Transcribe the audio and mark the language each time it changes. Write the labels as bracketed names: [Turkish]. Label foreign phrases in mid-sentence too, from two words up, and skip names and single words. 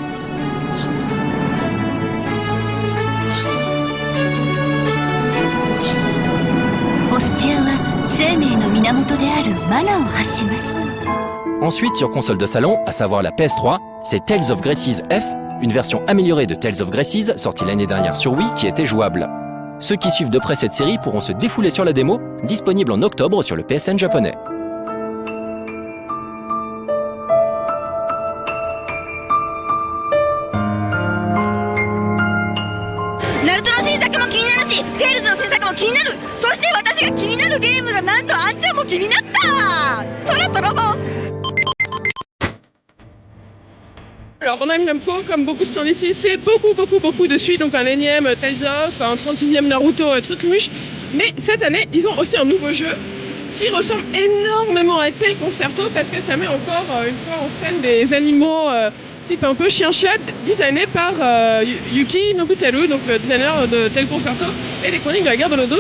[French] Ensuite, sur console de salon, à savoir la PS3, c'est Tales of Graces F, une version améliorée de Tales of Graces sortie l'année dernière sur Wii qui était jouable. Ceux qui suivent de près cette série pourront se défouler sur la démo, disponible en octobre sur le PSN japonais. [Japanese] Naruto の新作も気になるし、テールズの新作も気になる。そして私が気になるゲームがなんとあんちゃんも気になった。空飛ぼう。 [French] Alors Bandai Namco, comme beaucoup de stands ici, c'est beaucoup de suites, donc un énième Tales of, un 36e Naruto, truc muche. Mais cette année, ils ont aussi un nouveau jeu qui ressemble énormément à Tel Concerto parce que ça met encore une fois en scène des animaux type un peu chien-chat, designé par Yuki Nobuteru, donc le designer de Tel Concerto, et les chroniques de la guerre de l'Odos.